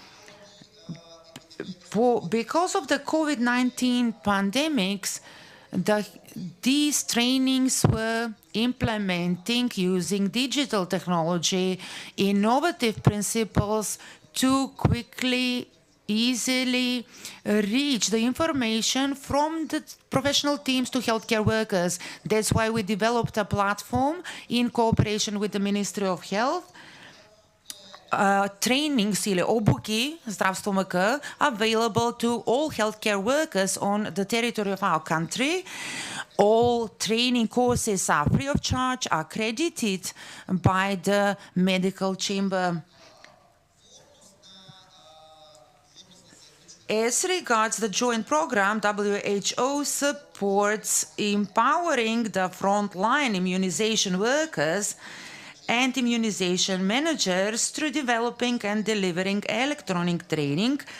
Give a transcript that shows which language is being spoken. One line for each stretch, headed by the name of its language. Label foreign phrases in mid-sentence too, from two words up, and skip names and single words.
English: Because of the COVID-19 pandemics, these trainings were implementing using digital technology, innovative principles to quickly, easily reach the information from the professional teams to healthcare workers. That's why we developed a platform in cooperation with the Ministry of Health, trainings
Macedonian: или обуки, здравство МК,
English: available to all healthcare workers on the territory of our country. All training courses are free of charge, are accredited by the medical chamber. As regards the joint program, WHO supports empowering the frontline immunization workers and immunization managers through developing and delivering electronic training